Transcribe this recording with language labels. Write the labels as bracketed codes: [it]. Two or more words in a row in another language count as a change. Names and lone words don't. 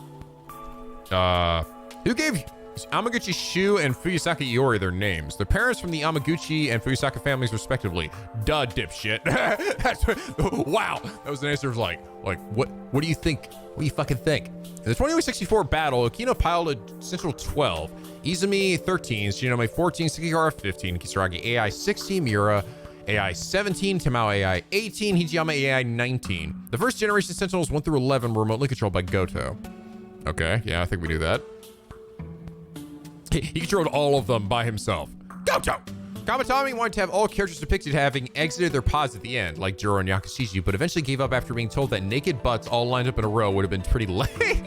[en] Who gave Amaguchi Shu and Fuyusaka Iori their names? Their parents from the Amaguchi and Fuyusaka families, respectively. Duh, dipshit. Wow. That was an answer of like, what do you think? What do you fucking think? In the 2164 battle, Okino piloted Central 12, Izumi 13, Shinonome 14, Sekigahara 15, Kisaragi AI 16, Miura AI 17, Tamao AI 18, Hijiyama AI 19. The first generation Sentinels 1 through 11 were remotely controlled by Gouto. Okay, yeah, I think we knew that. He controlled all of them by himself. Gouto! Kamitani wanted to have all characters depicted having exited their pods at the end, like Jiro and Yakashiji, but eventually gave up after being told that naked butts all lined up in a row would have been pretty lame.